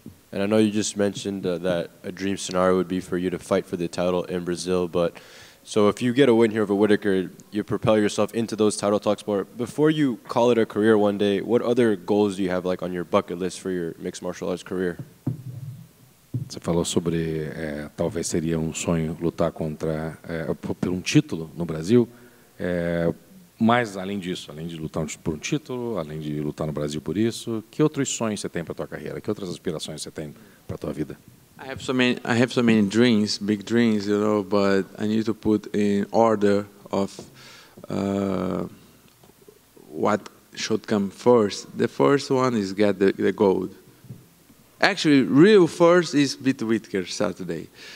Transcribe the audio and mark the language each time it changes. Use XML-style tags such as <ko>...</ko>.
<en>And I know you just mentioned that a dream scenario would be for you to fight for the title in Brazil, but so if you get a win here over Whittaker, you propel yourself into those title talks more. Before you call it a career one day, what other goals do you have like on your bucket list for your mixed martial arts career?</en> <pt>Você falou sobre talvez seria um sonho lutar por um título no Brasil, mas além disso, além de lutar por um título, além de lutar no Brasil por isso, que outros sonhos você tem para a tua carreira? Que outras aspirações você tem para a tua vida?</pt> <en>I have so many dreams, big dreams, but I need to put in order of what should come first. The first one is get the gold. Actually, real first is beat Whittaker Saturday.</en>